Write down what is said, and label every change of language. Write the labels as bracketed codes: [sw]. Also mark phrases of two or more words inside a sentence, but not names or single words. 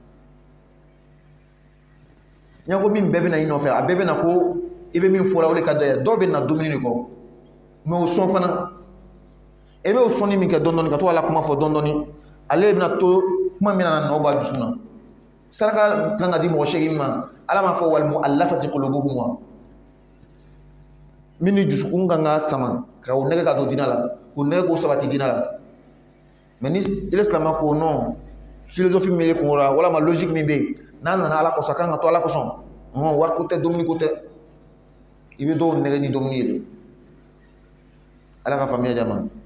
[bm] n ko min bɛɛ bɛ na i nɔfɛ a bɛɛ bɛ na ko i bɛ min fɔ la o de ka d'a ye dɔw bɛ na dumuni de kɔ mais o sɔn fana e bɛ o sɔnni min kɛ dɔɔni ka to ala kuma fɔ dɔɔni ale bɛna to kuma min na nɔ b'a dusu na saraka kan ka di mɔgɔ seegin ma ala m'a fɔ [ar] والمؤلفة قلوبهم و [bm] min ni dusukun kan ka sama ka o nɛgɛ ka don diinɛ la k'o nɛgɛ k'o sabati diinɛ la mais ni ile silamɛ ko [fr] non philosophie [bm] min bɛ kun la walama logique min bɛ yen n'a nana ala kɔsɔn a kan ka to ala kɔsɔn wari ko tɛ dumuni ko tɛ i bɛ dɔw nɛgɛ ni dumuni ye de ala ka faamuya jama